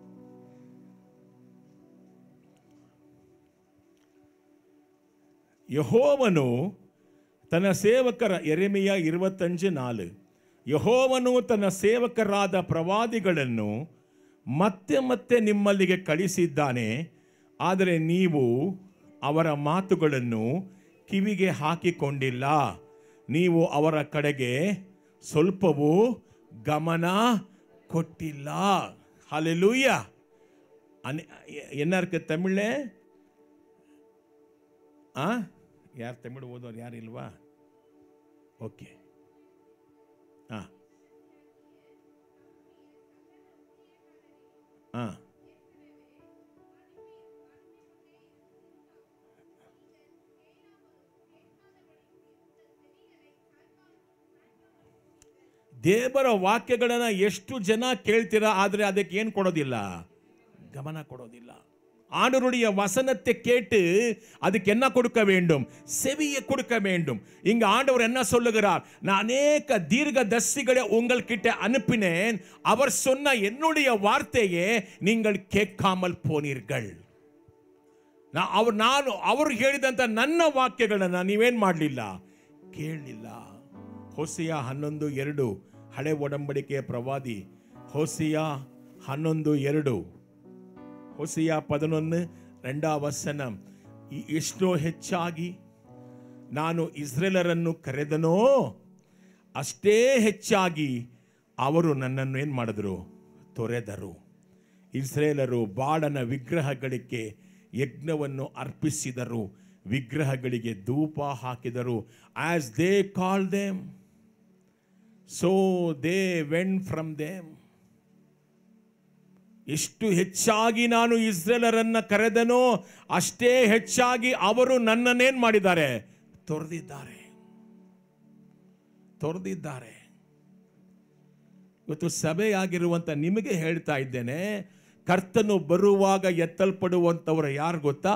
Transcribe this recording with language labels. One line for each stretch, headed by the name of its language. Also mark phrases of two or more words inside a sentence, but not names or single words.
Kannada: ಯೆಹೋವನು ತನ್ನ ಸೇವಕರ, ಯೆರೆಮೀಯ 25:4, ಯೆಹೋವನು ತನ್ನ ಸೇವಕರಾದ ಪ್ರವಾದಿಗಳನ್ನು ಮತ್ತೆ ಮತ್ತೆ ನಿಮ್ಮಲ್ಲಿಗೆ ಕಳಿಸಿದ್ದಾನೆ, ಆದರೆ ನೀವು ಅವರ ಮಾತುಗಳನ್ನು ಕಿವಿಗೆ ಹಾಕಿಕೊಂಡಿಲ್ಲ, ನೀವು ಅವರ ಕಡೆಗೆ ಸ್ವಲ್ಪವೂ ಗಮನ ಕೊಟ್ಟಿಲ್ಲ.
Tamil: ஹல்லேலூயா. என்ன இருக்கு தமிழ்ல?
Kannada: ಯಾರು ತಮಿಳು ಓದೋರು ಯಾರು ಇಲ್ವಾ? ಓಕೆ. ಹಾಂ ಹಾಂ ದೇವರ ವಾಕ್ಯಗಳನ್ನು ಎಷ್ಟು ಜನ ಕೇಳ್ತೀರಾ, ಆದರೆ ಅದಕ್ಕೆ ಏನು ಕೊಡೋದಿಲ್ಲ, ಗಮನ ಕೊಡೋದಿಲ್ಲ.
Tamil: ஆண்டவருடைய வசனத்தை கேட்டு அதுக்கு என்ன கொடுக்க வேண்டும்? செவியை கொடுக்க வேண்டும். இங்க ஆண்டவர் என்ன சொல்லுகிறார்? நான் அநேக தீர்க்கதரிசிகளை உங்கள்கிட்ட அனுப்பினேன், அவர் சொன்ன என்னுடைய வார்த்தையை நீங்கள் கேட்காமல் போனீர்கள்.
Kannada: ಅವರು ಹೇಳಿದಂತ ನನ್ನ ವಾಕ್ಯಗಳನ್ನು ನೀವೇನ್ ಮಾಡಲಿಲ್ಲ, ಕೇಳಲಿಲ್ಲ. ಹೋಸಿಯ 11:2 ಹಳೆ ಒಡಂಬಡಿಕೆಯ ಪ್ರವಾದಿ. ಹೋಸಿಯ 11:2, ಹೋಸಿಯ 11:2 ಎಷ್ಟೋ ಹೆಚ್ಚಾಗಿ ನಾನು ಇಸ್ರೇಲರನ್ನು ಕರೆದನೋ ಅಷ್ಟೇ ಹೆಚ್ಚಾಗಿ ಅವರು ನನ್ನನ್ನು ಏನು ಮಾಡಿದ್ರು, ತೊರೆದರು. ಇಸ್ರೇಲರು ಬಾಳನ ವಿಗ್ರಹಗಳಿಗೆ ಯಜ್ಞವನ್ನು ಅರ್ಪಿಸಿದರು, ವಿಗ್ರಹಗಳಿಗೆ ಧೂಪ ಹಾಕಿದರು.
English: as they call them so they went from them.
Kannada: ಎಷ್ಟು ಹೆಚ್ಚಾಗಿ ನಾನು ಇಸ್ರೇಲರನ್ನ ಕರೆದನೋ ಅಷ್ಟೇ ಹೆಚ್ಚಾಗಿ ಅವರು ನನ್ನನ್ನೇನು ಮಾಡಿದ್ದಾರೆ, ತೊರೆದಿದ್ದಾರೆ. ಇವತ್ತು ಸಭೆಯಾಗಿರುವಂತ ನಿಮಗೆ ಹೇಳ್ತಾ ಇದ್ದೇನೆ, ಕರ್ತನು ಬರುವಾಗ ಎತ್ತಲ್ಪಡುವಂಥವರು ಯಾರು ಗೊತ್ತಾ?